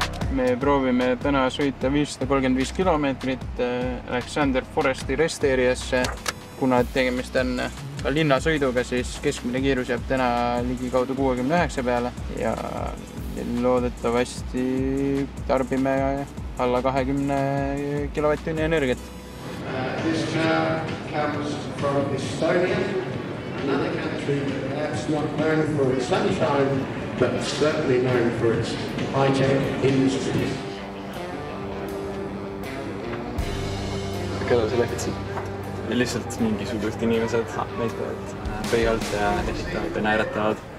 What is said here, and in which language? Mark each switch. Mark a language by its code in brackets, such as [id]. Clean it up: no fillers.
[et] Me proovime täna sõita 535 kilomeetrit Alexander Foresti Rest Areasse, kuna tegemist on ka linnasõiduga, siis keskmine kiirus jääb täna ligikaudu 69 peale ja loodetavasti tarbime alla 20 kilovatt-tunni energiat. [en] This car comes from Estonia, another country perhaps not known for its sunshine, but certainly known for its high-tech industries. [et] Keda sa läksid? Lihtsalt mingisugust inimesed näitavad pöialt ja esitavad ja naeratavad.